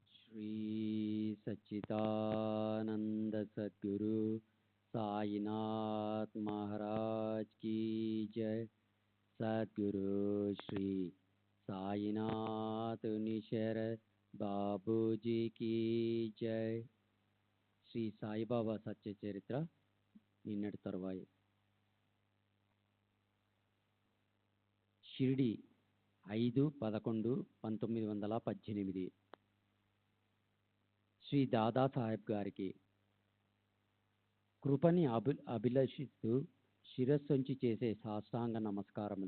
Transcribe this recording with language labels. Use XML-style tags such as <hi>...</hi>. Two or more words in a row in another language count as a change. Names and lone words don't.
<hi>श्री सच्चिदानंद सद्गुरु साईनाथ महाराज की जय। सद्गुरु श्री साईनाथ निशर बाबूजी की जय।</hi> <te>శ్రీ సాయిబాబా సత్య చరిత్ర నిన్నటి తరువాయి. షిరిడి 5/11/1918 శ్రీ దాదాసాహెబ్ గారికి కృపని అభిలషిస్తూ శిరస్సుంచి చేసే సాష్టాంగ నమస్కారములు.</te>